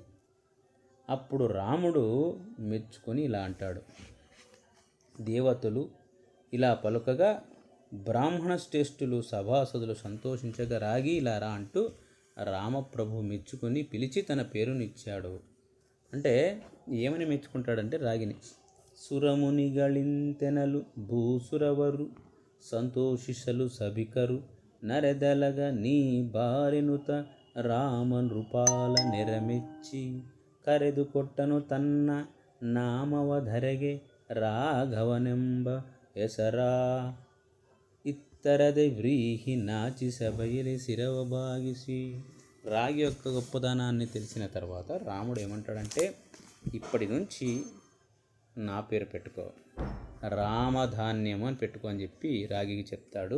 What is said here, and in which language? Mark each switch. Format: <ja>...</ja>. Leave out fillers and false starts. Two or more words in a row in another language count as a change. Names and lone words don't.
<te>అప్పుడు రాముడు మెచ్చుకొని ఇలా అంటాడు, దేవతలు ఇలా పలుకగా బ్రాహ్మణ శ్రేష్ఠులు సభాసదులు సంతోషించగా రాగి ఇలా రా అంటూ రామప్రభు మెచ్చుకొని పిలిచి తన పేరునిచ్చాడు. అంటే ఏమని మెచ్చుకుంటాడంటే రాగిని,</te> <kn>సురమునిಗಳಿಂತೆನಲು ಭೂಸುರವರು ಸಂತೋಷಿಸಲು ಸಭಿಕರು ನರೆದಲಗ ನೀ ಬಾರೆನುತ ರಾಮನೃಪಾಲ ನೆರಮೆಚ್ಚಿ ಕರೆದು ಕೊಟ್ಟನು ತನ್ನ ನಾಮವಧರೆಗೆ ರಾಘವನೆಂಬ ಹೆಸರಾ ಇತ್ತರದೇ ವ್ರೀಹಿ ನಾಚಿ ಸಭೆಯಲಿ ಶಿರವ ಬಾಗಿಸಿ.</kn> <te>రాగి యొక్క గొప్పదనాన్ని తెలిసిన తర్వాత రాముడు ఏమంటాడంటే, ఇప్పటి నుంచి నా పేరు పెట్టుకో, రామధాన్యం అని పెట్టుకో అని చెప్పి రాగికి చెప్తాడు.</te>